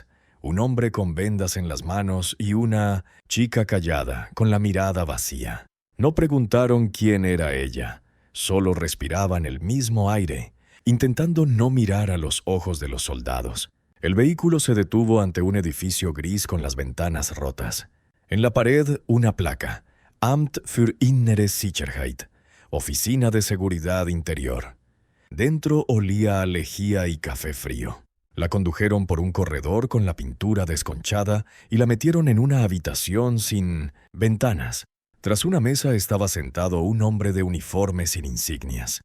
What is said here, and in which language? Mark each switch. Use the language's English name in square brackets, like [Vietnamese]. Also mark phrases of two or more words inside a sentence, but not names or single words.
[Spanish] Un hombre con vendas en las manos y una chica callada, con la mirada vacía. No preguntaron quién era ella. Solo respiraban el mismo aire, intentando no mirar a los ojos de los soldados. El vehículo se detuvo ante un edificio gris con las ventanas rotas. En la pared, una placa. [German] Amt für innere Sicherheit. [Spanish] Oficina de Seguridad Interior. Dentro olía a lejía y café frío. La condujeron por un corredor con la pintura desconchada y la metieron en una habitación sin ventanas. Tras una mesa estaba sentado un hombre de uniforme sin insignias.